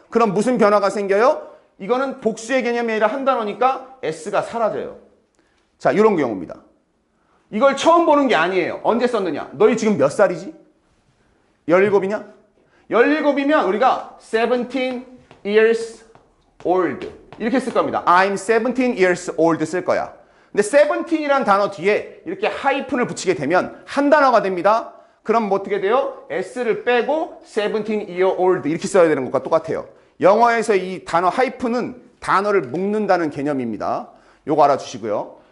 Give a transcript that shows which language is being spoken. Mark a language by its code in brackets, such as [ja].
[ko] 그럼 무슨 변화가 생겨요? 이거는 복수의 개념이 아니라 한 단어니까 S가 사라져요. 자, 이런 경우입니다. 이걸 처음 보는 게 아니에요. 언제 썼느냐? 너희 지금 몇 살이지? 17이냐? 17이면 우리가 17 years old 이렇게 쓸 겁니다. [en] I'm 17 years old [ko] 쓸 거야. 근데 17이라는 단어 뒤에 이렇게 하이픈을 붙이게 되면 한 단어가 됩니다. 그럼 뭐 어떻게 돼요? s를 빼고 17 year old 이렇게 써야 되는 것과 똑같아요. 영어에서 이 단어 하이픈은 단어를 묶는다는 개념입니다. 요거 알아주시고요.